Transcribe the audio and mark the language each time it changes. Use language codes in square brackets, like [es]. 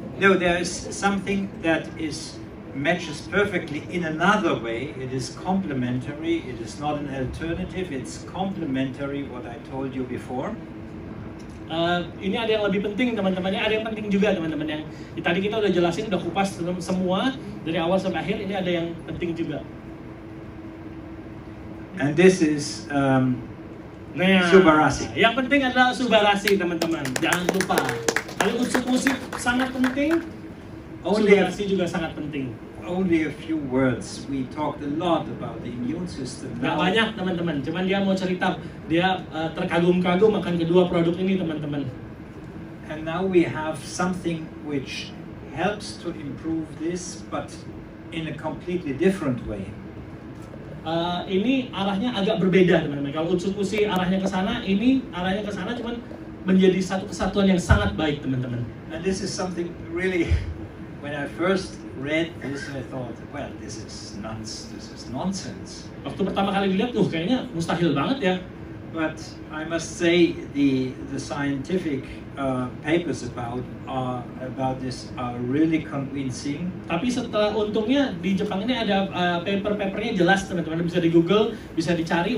[en] No, there is something that matches perfectly in another way. It is complementary. It is not an alternative. It's complementary what I told you before. [id] Ini ada yang lebih penting, teman-teman. Ada yang penting juga, teman-teman. Yang tadi kita udah jelasin, udah kupas semua dari awal sampai akhir. Ini ada yang penting juga. [en] And this is Subarashi. [id] Yang penting adalah Subarashi, teman-teman. Jangan lupa. Kalau Utsukushii sangat penting, Subarashi juga sangat penting. [en] Only a few words. We talked a lot about the immune system. [id] Gak banyak, teman-teman. Cuman dia mau cerita, dia terkagum-kagum akan kedua produk ini, teman-teman. [en] And now we have something which helps to improve this, but in a completely different way. [id] Ini arahnya agak berbeda, teman-teman. Kalau Utsukushii arahnya ke sana, ini arahnya ke sana, cuman menjadi satu kesatuan yang sangat baik, teman-teman. [en] And this is something really. When I first read this, I thought, well, this is nonsense. [id] Waktu pertama kali dilihat, kayaknya mustahil banget ya. [en] But I must say the scientific papers about this are really convincing. [id] Tapi untungnya di Jepang ini ada paper-papernya jelas, teman-teman, bisa di Google, bisa dicari.